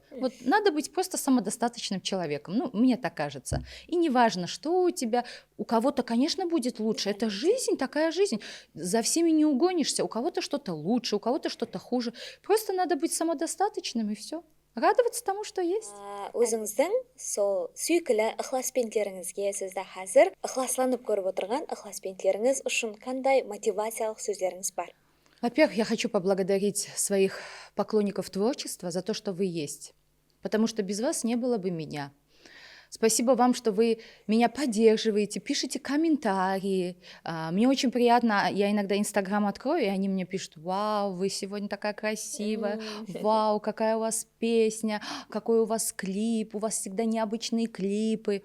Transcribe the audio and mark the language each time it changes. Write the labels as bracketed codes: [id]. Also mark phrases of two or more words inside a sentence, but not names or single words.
[ru] Вот надо быть просто самодостаточным человеком, ну, мне так кажется. И не важно, что у тебя, у кого-то, конечно, будет лучше. Это жизнь, такая жизнь. За всеми не угонишься. У кого-то что-то лучше, у кого-то что-то хуже. Просто надо быть самодостаточным, и все. Радоваться тому, что есть. [kaa] Өзіңіздің сол сүйкілі ықласпентлеріңізге сізді қазір ықласланып көріп отырған ықласпентлеріңіз үшін қандай мотивациялық сөздеріңіз бар? [ru] Во-первых, я хочу поблагодарить своих поклонников творчества за то, что вы есть, потому что без вас не было бы меня. Спасибо вам, что вы меня поддерживаете, пишите комментарии. Мне очень приятно, я иногда Инстаграм открою, и они мне пишут: вау, вы сегодня такая красивая, вау, какая у вас песня, какой у вас клип, у вас всегда необычные клипы.